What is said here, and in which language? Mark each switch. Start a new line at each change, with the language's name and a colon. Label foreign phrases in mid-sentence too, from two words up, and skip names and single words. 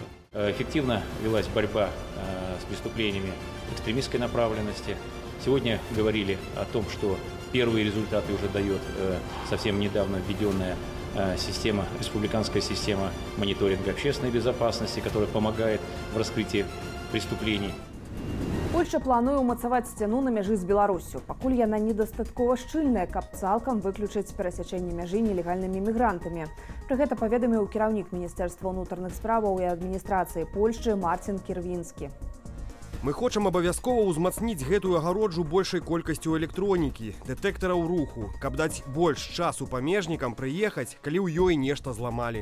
Russian: Эффективно велась борьба с преступлениями экстремистской направленности. Сегодня говорили о том, что первые результаты уже дает совсем недавно введенная система, республиканская система мониторинга общественной безопасности, которая помогает в раскрытии преступлений.
Belarusian: Польшча плануе ўмацаваць сцяну на мяжы з Беларусю. Пакуль яна недастаткова шчыльная, каб цалкам выключыць перасячэнне мяжы нелегальнымі мігрантамі. Пры гэта паведаміў кіраўнік Міністэрства ўнутраных справаў і адміністрацыі Польшчы Марцін Кірвінскі. Мы хочам абавязкова ўзмацніць гэтую агароджу большай колькасцю электронікі, дэтэктараў руху, каб даць больш часу памежнікам прыехаць, калі ў ёй нешта зламалі.